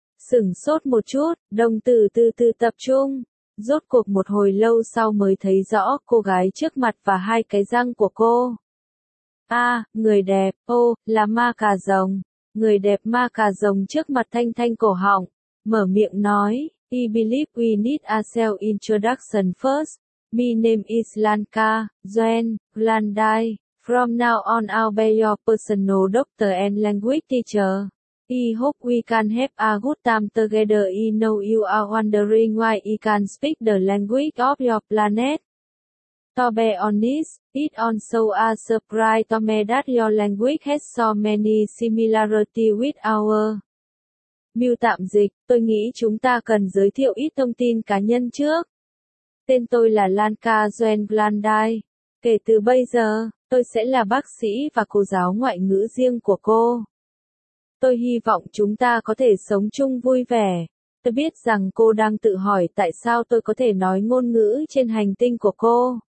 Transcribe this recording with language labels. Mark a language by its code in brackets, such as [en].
[vi] Sửng sốt một chút, đồng tử từ từ tập trung. Rốt cuộc một hồi lâu sau mới thấy rõ cô gái trước mặt và hai cái răng của cô. A, người đẹp, ô, là ma cà rồng. Người đẹp ma cà rồng trước mặt thanh thanh cổ họng, mở miệng nói, [en] I believe we need a self-introduction first. My name is Lanka, Joanne, Glandai. From now on I'll be your personal doctor and language teacher. I hope we can have a good time together. I know you are wondering why I can speak the language of your planet. To be honest, it also a surprise to me that your language has so many similarity with our. [vi] Miêu tạm dịch, tôi nghĩ chúng ta cần giới thiệu ít thông tin cá nhân trước. Tên tôi là Lanka Joen Glandai. Kể từ bây giờ, tôi sẽ là bác sĩ và cô giáo ngoại ngữ riêng của cô. Tôi hy vọng chúng ta có thể sống chung vui vẻ. Tôi biết rằng cô đang tự hỏi tại sao tôi có thể nói ngôn ngữ trên hành tinh của cô.